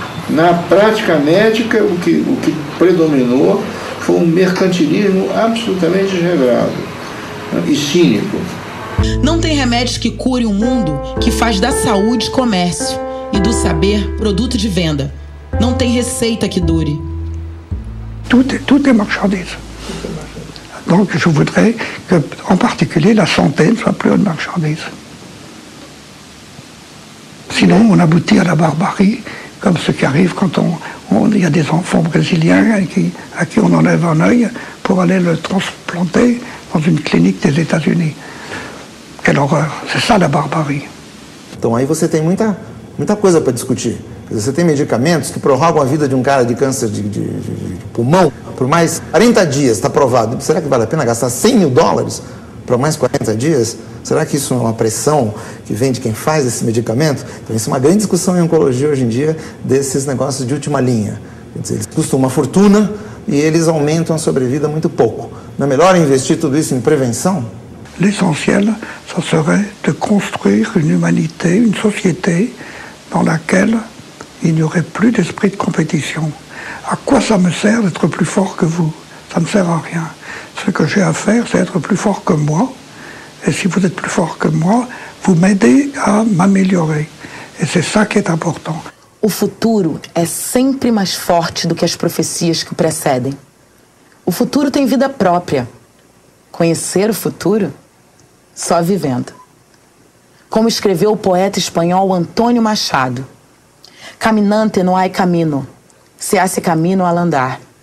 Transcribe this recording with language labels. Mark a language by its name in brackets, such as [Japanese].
[Portuguese] Na prática médica, o que predominou foi um mercantilismo absolutamente desregrado, né, e cínico. Não tem remédios que cure um mundo que faz da saúde comércio e do saber produto de venda. Não tem receita que dure. [French] Tout est marchandise. Donc je voudrais que, en particulier, la santé ne soit plus une marchandise. Sinon, on aboutit à la barbarie, comme ce qui arrive quand il y a des enfants brésiliens à qui on enlève un œil pour aller le transplanter dans une clinique des États-Unis. Quelle horreur, c'est ça la barbarie. [Portuguese] Então aí você tem muita coisa para discutir. Você tem medicamentos que prorrogam a vida de um cara de câncer de pulmão por mais 40 dias, está provado. Será que vale a pena gastar $100 mil para mais 40 dias? Será que isso é uma pressão que vem de quem faz esse medicamento? Então isso é uma grande discussão em oncologia hoje em dia, desses negócios de última linha. Quer dizer, eles custam uma fortuna e eles aumentam a sobrevida muito pouco. Não é melhor investir tudo isso em prevenção? L'essentiel, ça serait de construire une humanité, une société dans laquelle il n'y aurait plus d'esprit de compétition. À quoi ça me sert d'être plus fort que vous? Ça ne sert à rien. Ce que j'ai à faire, c'est être plus fort que moi. Et si vous êtes plus fort que moi, vous m'aidez à m'améliorer. Et c'est ça qui est important. O futuro é sempre mais forte do que as profecias que o precedem. O futuro tem vida própria. Conhecer o futuro, só vivendo. Como escreveu o poeta espanhol Antônio Machado: [Spanish] Caminante no hay camino, se hace camino al andar.